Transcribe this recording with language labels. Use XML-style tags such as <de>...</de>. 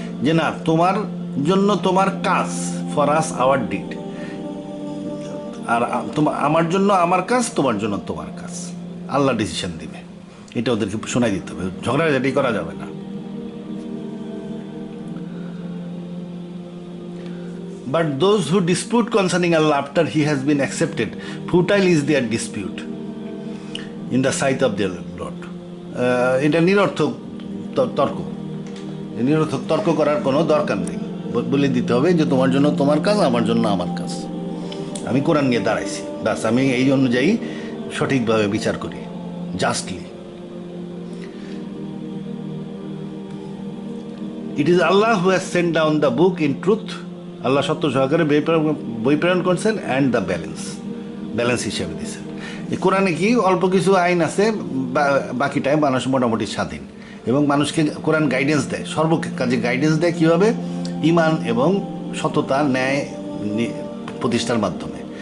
<bn>যে না, তোমার জন্য তোমার কাজ,</bn> <en>for us our deed,</en> <bn>আর আমার জন্য আমার কাজ, তোমার জন্য তোমার কাজ। আল্লাহ ডিসিশন দিবে, এটা ওদেরকে শোনাই দিতে হবে, ঝগড়াঝাটি করা যাবে না।</bn> <en>But those who dispute concerning Allah after he has been accepted, futile is their dispute in the sight of their Lord.</en> <bn>এটা নিরর্থক তর্ক, নিরর্থক তর্ক করার কোনো দরকার নেই। বলে দিতে হবে যে তোমার জন্য তোমার কাজ, আমার জন্য আমার কাজ। আমি কোরআন নিয়ে দাঁড়াইছি, ব্যাস, আমি এই অনুযায়ী সঠিকভাবে বিচার করি, justly.</bn> <en>It is Allah who has sent down the book in truth.</en> <bn>আল্লাহ সত্য সহকারে বই প্রেরণ করছেন,</bn> <en>and the balance</en> <bn>হিসেবে দিচ্ছেন। এই কোরআনে কি অল্প কিছু আইন আছে, বাকিটাই মানুষ মোটামুটি স্বাধীন, এবং মানুষকে কোরআন গাইডেন্স দেয়, সর্বকাজে গাইডেন্স দেয় কীভাবে? ইমান এবং সততা, ন্যায় প্রতিষ্ঠার মাধ্যমে।</bn>